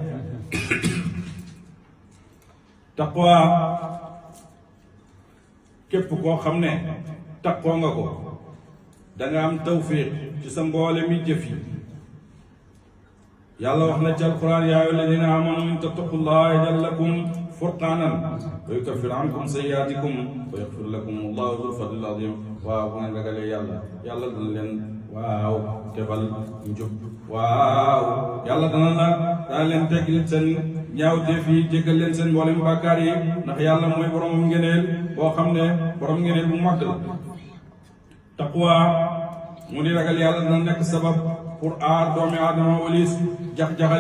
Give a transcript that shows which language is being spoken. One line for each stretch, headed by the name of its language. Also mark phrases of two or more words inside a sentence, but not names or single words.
Wolof: taqwa képp koo xam ne taqoo nga ko danga am tawfiq ci sa mboole mi jëf yi yàlla wax na ci alquran
Arabic: يا أيها الذين آمنوا إن تتقوا الله يجعل لكم فرقانا ويكفر عنكم سيئاتكم ويغفر لكم الله ذو الفضل العظيم
Wolof: waaw bu ngeen ragalee yàlla dana leen waaw tebal njub waaw yàlla dana leen tegg seen ñaawteef yi jéggal leen seen mboolem bàkkaar yi ndax yàlla mooy borom ngeneel boo xam ne borom ngeneel bu mag la taqwa mu di ragal yàlla dana nekk sabab pour aar doomi aadama walis jax-jaxali